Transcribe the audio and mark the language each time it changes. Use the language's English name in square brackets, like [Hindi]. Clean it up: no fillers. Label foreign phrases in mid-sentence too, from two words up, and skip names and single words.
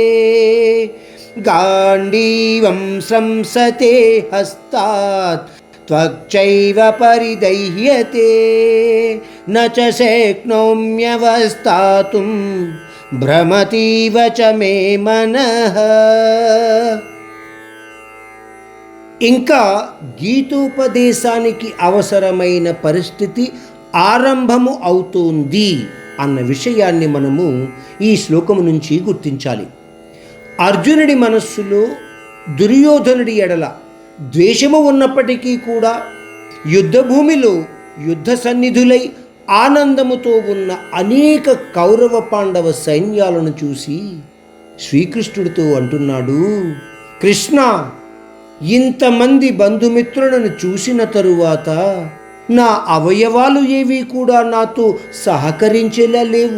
[Sanskrit] गाण्डीवं स्रंसते हस्तात् त्वक्चैव परिदह्यते न च शक्नोम्यवस्थातुं भ्रमतीव च मे मनः। [Telugu] ఇంకా గీతోపదేశానికి అవసరమైన పరిస్థితి ఆరంభము అవుతోంది అన్న విషయాన్ని మనము ఈ శ్లోకము నుంచి గుర్తించాలి. అర్జునుడి మనస్సులో దుర్యోధనుడి ఎడల ద్వేషము ఉన్నప్పటికీ కూడా యుద్ధభూమిలో యుద్ధ సన్నిధులై ఆనందముతో ఉన్న అనేక కౌరవ పాండవ సైన్యాలను చూసి శ్రీకృష్ణుడితో అంటున్నాడు, కృష్ణ, ఇంతమంది బంధుమిత్రులను చూసిన తరువాత నా అవయవాలు ఏవి కూడా నాతో సహకరించేలా లేవు.